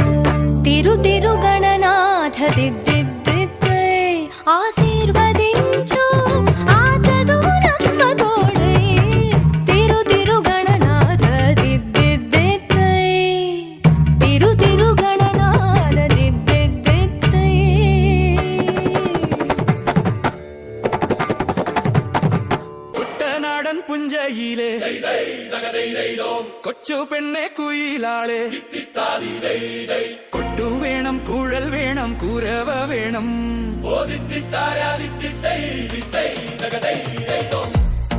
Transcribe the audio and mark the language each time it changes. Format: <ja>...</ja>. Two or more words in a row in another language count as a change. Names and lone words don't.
<te>తిరుగణనాథ దిద్దిద్దిత్తై ఆశీర్వదించు ఆ చదువులమ్మ తోడై తిరుగణనాథ దిద్దిద్దిత్తై తిరుగణనాథ దిద్దిద్దిత్తై</te> <ml>കുട്ടനാടൻ പുഞ്ചയിലെ കൊച്ചു പെണ്ണെ കുയിലാളെ കൊട്ടു വേണം കുഴൽ വേണം കുരവ വേണം</ml>